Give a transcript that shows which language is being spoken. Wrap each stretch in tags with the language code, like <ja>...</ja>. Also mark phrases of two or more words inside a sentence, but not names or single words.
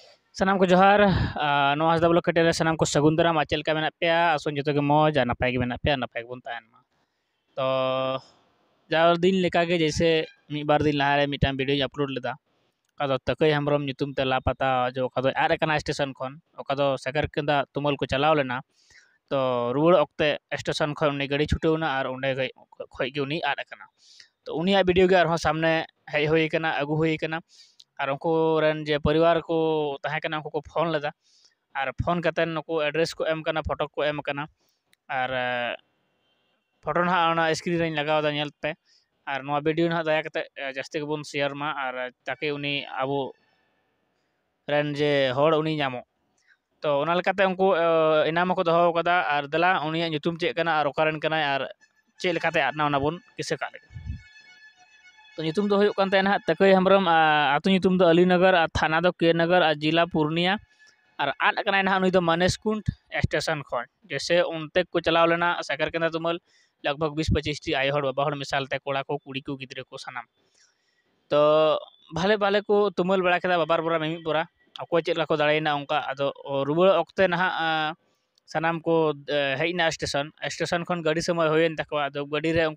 <sat>Sanam ko johar, no hasda blok ketele sanam ko sagun daram achel ka menak pea asun joto ge moj a napai ge menak pea napai ge bun tahan ma. To jaw din leka ge जैसे mi bar din laha re mitam video upload leda kado takai hamrom nyutum te lapata jo kado are kana station khon okado sagar kenda tumal ko chalaw lena to ruwar okte station khon uni gadi chutewna ar onde khoj ge uni ad akana to unia video ge arhon samne hej hoy kana agu hoy kana ar unku ren je</sat> <hi>परिवार को</hi> <sat>tahe kana unku ko phone leda ar phone katen nuku address ko em kana photo ko em kana ar photo na ona screen ren lagaw da nyel pe ar noa video na daya kate jasti ge bun share ma ar take uni abo ren je hor uni nyamo to ona lekate unku inam ko doho kada ar dela uni nyutum che kana ar okaren kana ar che lekate adna ona bun kise ka तो nyutum do huyuk kan tena takai hamram atu nyutum do alinagar thana do kenagar jila पूर्णिया और आद कना ना नुई दो मानेसकुंड स्टेशन खन जैसे उनते को चलाव लेना सागर केंद्र तुमल लगभग 20-25 टी आय हड़ बाबा हड़ मिसाल ते कोड़ा को कुड़ी को गिद्रे को सनाम तो भाले भाले को तुमल बड़ा केदा बाबार बोरा मिमी बोरा अको चेक को दाड़ेना उनका अदो रुबड़ ऑक्ते ना sanam को हेना स्टेशन स्टेशन खन गाड़ी समय होयन तकवा दो गाड़ी रे</sat>